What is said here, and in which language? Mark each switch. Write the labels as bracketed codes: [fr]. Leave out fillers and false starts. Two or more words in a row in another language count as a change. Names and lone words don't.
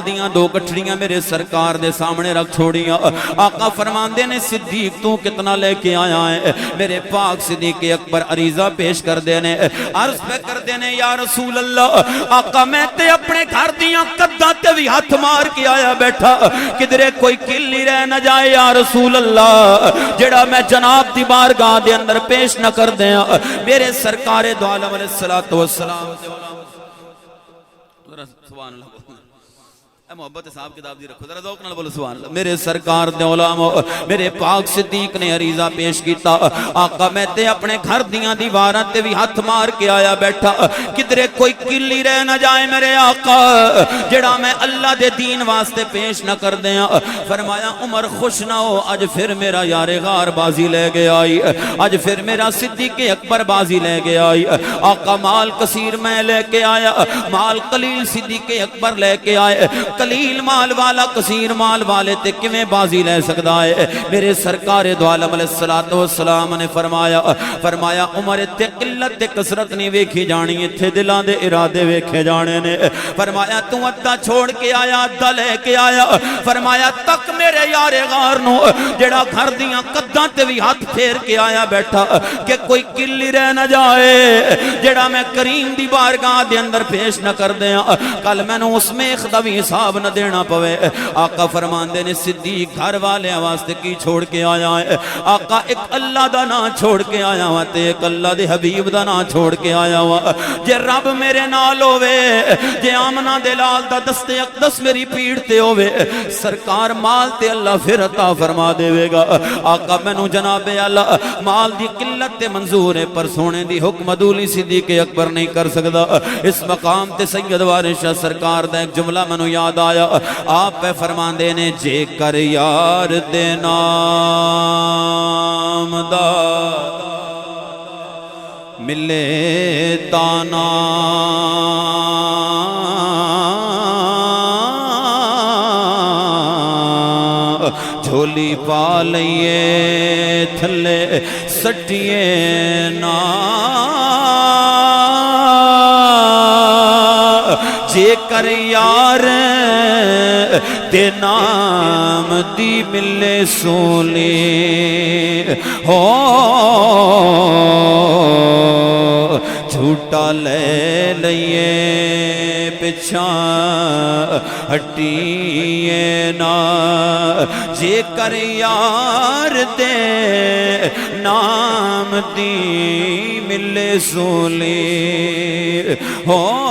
[pa] دیاں 2 گٹھڑیاں میرے سرکار دے سامنے رکھ چھوڑیاں آقا فرماندے نے صدیق تو کتنا لے کے آیا ہے میرے پاک صدیق اکبر عریضہ پیش کر دینے عرض پہ کر دینے [ar] یا رسول اللہ [pa] آقا میں تے اپنے گھر دیاں قدہ تے بھی ہاتھ مار کے آیا بیٹھا کدرے کوئی کلی رہ نہ جائے [ar] یا رسول اللہ [pa] جڑا میں جناب دی بارگاہ دے اندر پیش نہ کر دیا میرے سرکار دو عالم [ar] علیہ السلام سبحان اللہ [pa] اے محبت صاحب کتاب دی رکھو ذرا ذوق نال بولو [ar] سبحان اللہ [pa] میرے سرکار دے علماء میرے پاک صدیق نے عریضہ پیش کیتا آقا میں تے اپنے گھر دیاں دیواراں تے بھی ہاتھ مار کے آیا بیٹھا کدرے کوئی کلی رہ نہ جائے میرے آقا جڑا میں اللہ دے دین واسطے پیش نہ کر دیاں فرمایا عمر خوش نہ ہو اج پھر میرا یار غار بازی لے گیا آئی اج پھر میرا صدیق اکبر بازی لے گیا آئی آقا مال کثیر میں لے کے آیا مال قلیل صدیق اکبر لے کے آئے قلیل مال والا کثیر مال والے تے کیویں بازی لے سکدا ہے؟ میرے سرکار دو عالم [ar] علیہ الصلوۃ والسلام [pa] نے فرمایا عمر تے قلت تے کثرت نہیں ویکھی جانی، ایتھے دلاں دے ارادے ویکھے جانے نے۔ فرمایا تو ادھا چھوڑ کے آیا، ادھا لے کے آیا۔ فرمایا تک میرے یار غار نو جڑا گھر دیاں قداں تے بھی ہاتھ پھیر کے آیا بیٹھا کہ کوئی کلی رہ نہ جائے جڑا میں کریم دی بارگاہ دے اندر پیش نہ کر دیاں، کل میں نو اس میں خدوی حساب نہ دینا پوے۔ آقا فرماندے نے صدیق گھر والے واسطے کی چھوڑ کے آیا ہے؟ آقا ایک اللہ دا نا چھوڑ کے آیا ہوا تے ایک اللہ دے حبیب دا نا چھوڑ کے آیا ہوا۔ جے رب میرے نال ہووے، جے آمنہ دے لال دا دست اقدس میری پیڑ تے ہووے، سرکار مال تے اللہ پھر عطا فرما دے گا۔ آقا مینوں جناب اللہ مال دی قلت تے منظور ہے، پر سونے دی حکم عدولی صدیق اکبر نہیں کر سکدا۔ اس مقام تے سید وارث شاہ سرکار دا ایک جملہ مینوں یاد آیا، آپ پہ فرماندے نے جے کر یار دے نام دا ملے تانا، جھولی پا لئیے تھلے سٹیے نا، جے کر یار دے نام دی ملے سولی ہو، جھوٹا لے لئیے پچھاں ہٹیے نا، جے کر یار دے نام دی ملے سولی ہو،